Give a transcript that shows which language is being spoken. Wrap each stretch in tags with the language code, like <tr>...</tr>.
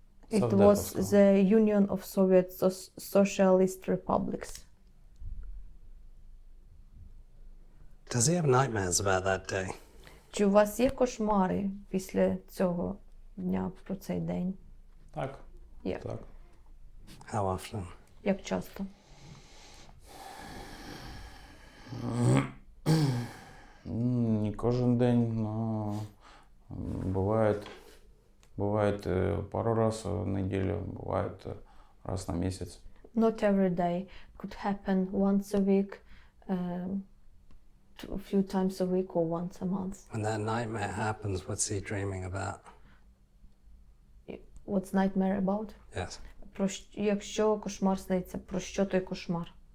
<en>It was the Union of Soviet Socialist Republics. Does he have nightmares about that day?</en> <uk>Чи у вас є кошмари після цього дня про цей день? Так. Є. Так.</uk> <en>How often?</en> <uk>Як часто? Не кожен день,</uk> <ru>но бывает пару раз в неделю, бывает раз на месяц.</ru> <en>Not every day. Could happen once a week, a few times a week or once a month. When that nightmare happens, what's he dreaming about? What's nightmare about? Yes.</en> <uk>Якщо кошмар сниться, про що той кошмар?</uk>